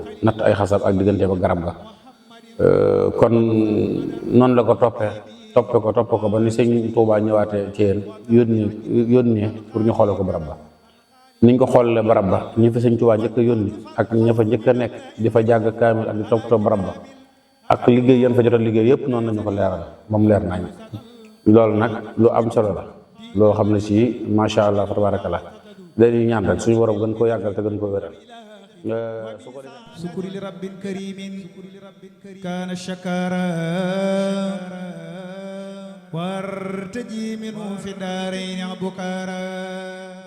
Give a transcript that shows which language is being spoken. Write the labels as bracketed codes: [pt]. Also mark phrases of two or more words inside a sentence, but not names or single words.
[wo] natt ay xasab ak diggante ba garab ga kon noonu la ko toppe ko ba ni Sëñ Tuubaa ñëwaatee ci yéen yónnee pour ñu xoole ko barab ba niñ ko xoolee barab ba ñi fa Sëñ Tuubaa njëkk a yónni ak ña fa njëkk a nekk di fa jàng kaamil ak di toppatoo barab ba ak liggéey yan fa jot a liggéey yëpp noonu lañu ko leeral moom leer nañ loolu nag lu am solo la loo xam ne si [ar] ما شاء الله فتبارك الله [wo] dañuy ñaan rek suñu borom gën koo yàggal te gën koo wéral [ar] سكر لرب كريم كان شكارا وارتجي منه في الدارين بكارا